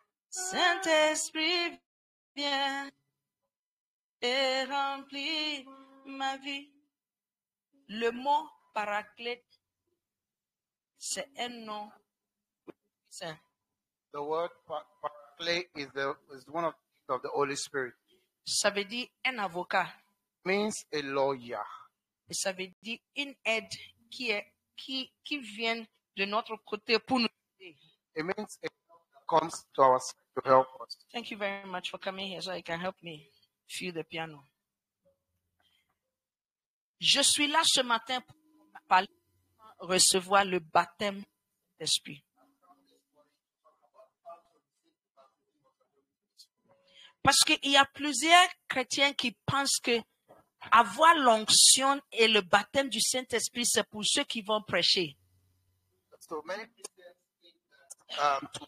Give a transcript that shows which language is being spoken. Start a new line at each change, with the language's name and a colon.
French: Saint-Esprit, viens et remplis ma vie. Le mot Paraclet, c'est un nom saint.
English: The word Paraclete is one of the Holy Spirit.
French: Ça veut dire un avocat.
English: Means a lawyer.
French: Et ça veut dire une aide qui vient de notre côté pour nous aider.
English: It means it comes to our side to help us. Thank you very much for coming here so you can help me feel the piano.
French: Je suis là ce matin pour parler, recevoir le baptême d'esprit. Parce qu'il y a plusieurs chrétiens qui pensent que avoir l'onction et le baptême du Saint-Esprit, c'est pour ceux qui vont prêcher.
English: So many Christians think that